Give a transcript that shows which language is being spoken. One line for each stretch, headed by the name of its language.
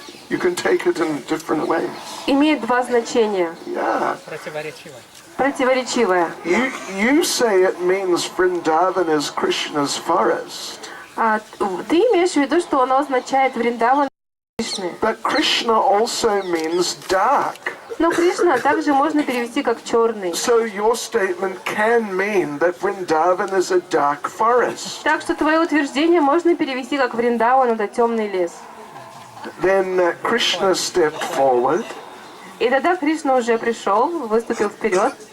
English: You can take it in different ways.
Russian: имеет два значения.
English: Yeah.
Russian: Противоречивое.
English: You say it means Vrindavan is Krishna's forest.
Russian: Ты имеешь в виду, что оно означает Вриндаван Кришны.
English: But Krishna also means dark.
Russian: Но Кришна также можно перевести как черный.
English: So your statement can mean that Vrindavan is a dark forest.
Russian: Так что твое утверждение можно перевести как Вриндаван это темный лес.
English: Then Krishna stepped forward.
Russian: И тогда Кришна уже пришел, выступил вперед.